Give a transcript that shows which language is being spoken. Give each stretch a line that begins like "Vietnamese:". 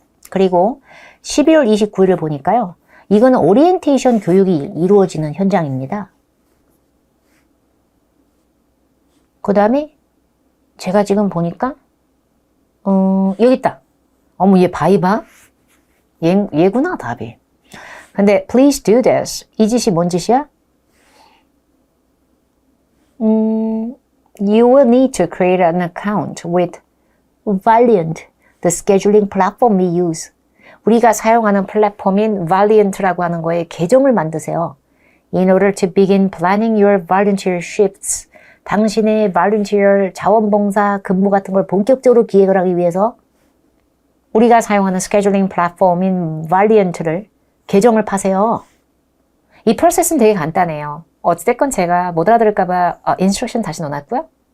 Korean: 그리고 12월 29일을 보니까요. 이거는 오리엔테이션 교육이 이루어지는 현장입니다. 그 다음에 제가 지금 보니까 여기 있다. 어머 얘 바이바? 얘구나 답이. 근데
English: please do this.
Korean: 이 짓이 뭔 짓이야?
English: You will need to create an account with Valiant, the scheduling platform we use.
Korean: 우리가 사용하는 플랫폼인 Valiant라고 하는 거에 계정을 만드세요.
English: In order to begin planning your volunteer shifts.
Korean: 당신의 volunteer 자원봉사 근무 같은 걸 본격적으로 기획을 하기 위해서 우리가 사용하는 스케줄링 플랫폼인 Valiant를 계정을 파세요. 이 프로세스는 되게 간단해요. 어찌됐건 제가 못 알아들을까봐 인스트럭션 다시 넣어놨고요.